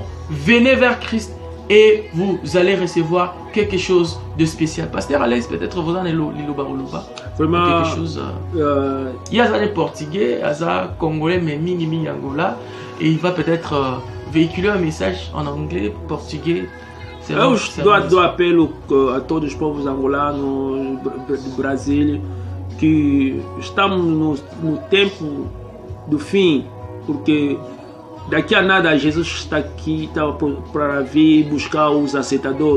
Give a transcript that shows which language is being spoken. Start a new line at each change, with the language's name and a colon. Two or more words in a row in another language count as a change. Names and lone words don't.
French: Venez vers Christ et vous allez recevoir quelque chose de spécial. Pasteur Alex, peut-être vous en avez Vraiment, quelque chose. Il y a des Portugais, il y a des Congolais, mais mini Angola, et il va peut-être véhiculer un message en anglais, portugais.
Portuguese: Eu dou apelo a todos os povos angolanos do Brasil que estamos no tempo do fim, porque daqui a nada Jesus está aqui para vir buscar os aceitadores.